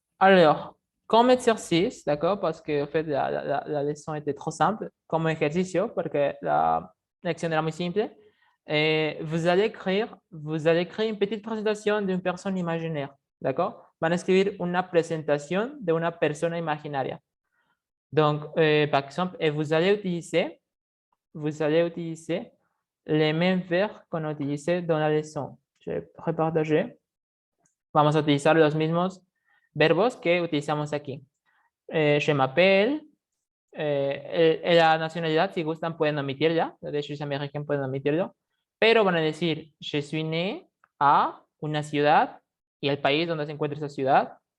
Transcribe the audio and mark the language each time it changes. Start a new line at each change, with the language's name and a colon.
French: Alors, comme exercice, d'accord, parce que en fait, la leçon était trop simple, comme
Spanish: ejercicio, porque la lección era muy simple,
French: vous allez créer une petite présentation d'une personne imaginaire. D'accord?
Spanish: Van a escribir una presentación de una persona imaginaria.
French: Donc, par exemple, et vous allez utiliser les mêmes verbes qu'on a utilisés dans la leçon. Je vais repartager.
Spanish: Vamos a utilizar los mismos verbos que utilizamos aquí.
French: Je m'appelle.
Spanish: La nacionalidad, si gustan, pueden omitirla. De hecho, si americanos pueden omitirlo. Pero van a decir,
French: je suis né
Spanish: a una ciudad y el país donde se encuentra esa ciudad.